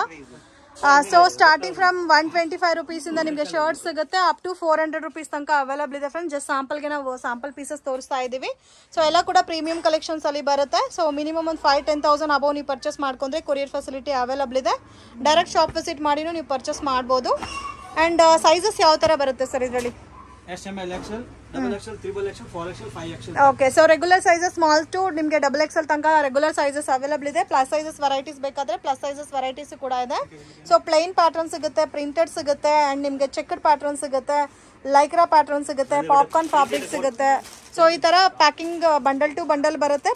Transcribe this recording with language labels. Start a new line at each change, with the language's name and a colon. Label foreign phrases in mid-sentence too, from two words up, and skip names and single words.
English: so starting from 125 rupees
Kannada: ಇಂದ ನಿಮಗೆ ಶರ್ಟ್ಸ್ ಸಿಗುತ್ತೆ
English: up to 400 rupees
Kannada: ತನಕ ಅವೈಲಬಲ್ ಇದೆ ಫ್ರೆಂಡ್ಸ್. ಜಸ್ಟ್ ಸ್ಯಾಂಪಲ್ಗೆ ನಾವು
English: sample pieces
Kannada: ತೋರಿಸ್ತಾ ಇದ್ದೀವಿ. ಸೊ ಎಲ್ಲ ಕೂಡ
English: premium collections
Kannada: ಅಲ್ಲಿ ಬರುತ್ತೆ. ಸೊ ಮಿನಿಮಮ್ ಒಂದು 5-10,000 ಅಬೋ ನೀವು ಪರ್ಚೇಸ್ ಮಾಡ್ಕೊಂಡ್ರೆ
English: courier facility available
Kannada: ಇದೆ.
English: direct shop visit
Kannada: ಮಾಡಿನೂ ನೀವು ಪರ್ಚೇಸ್ ಮಾಡ್ಬೋದು.
English: and sizes
Kannada: ಯಾವ ಥರ ಬರುತ್ತೆ ಸರ್ ಇದರಲ್ಲಿ?
English: SML, XL, double XL, triple XL, 4XL, 5XL.
Kannada: ಓಕೆ.
English: so regular sizes small to
Kannada: ನಿಮಗೆ
English: double XL
Kannada: ತನಕ
English: regular sizes available
Kannada: ಇದೆ.
English: plus sizes varieties
Kannada: ಬೇಕಾದ್ರೆ
English: plus sizes varieties
Kannada: ಕೂಡ ಇದೆ.
English: so plain pattern
Kannada: ಸಿಗುತ್ತೆ, ಪ್ರಿಂಟೆಡ್ ಸಿಗುತ್ತೆ, ಆ್ಯಂಡ್ ನಿಮಗೆ
English: checked pattern
Kannada: ಸಿಗುತ್ತೆ,
English: Lycra pattern
Kannada: ಸಿಗುತ್ತೆ,
English: popcorn fabric
Kannada: ಸಿಗುತ್ತೆ. ಸೊ ಈ ಥರ
English: packing bundle to bundle
Kannada: ಬರುತ್ತೆ.